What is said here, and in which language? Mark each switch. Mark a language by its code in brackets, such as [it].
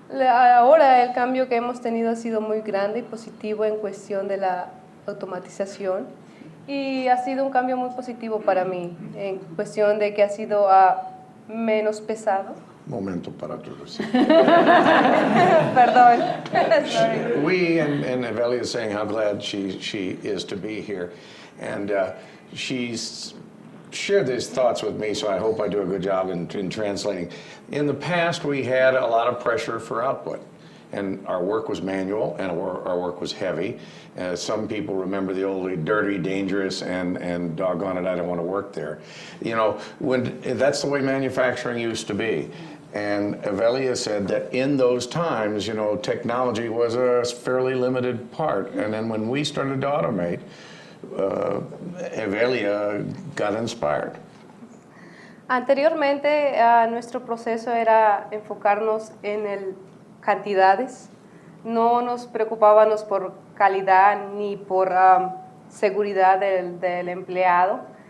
[es] Ahora el cambio que hemos tenido ha sido muy grande y positivo en cuestión de la automatización, y ha sido un cambio muy positivo para mí en cuestión de que ha sido menos pesado. Momento para todos. Perdón. [en] Sorry. We and Evelia is saying how glad she is to be here, and she's shared these thoughts with me, so I hope I do a good job in translating. In the past, we had a lot of pressure for output, and our work was manual, and our work was heavy. Some people remember the old dirty, dangerous, and doggone it, I don't want to work there. You know, that's the way manufacturing used to be. And Evelia said that in those times, you know, technology was a fairly limited part. And then when we started to automate, Evelia got inspired. [es] Anteriormente, nuestro proceso era enfocarnos en cantidades. No nos preocupábamos por calidad ni por seguridad del empleado.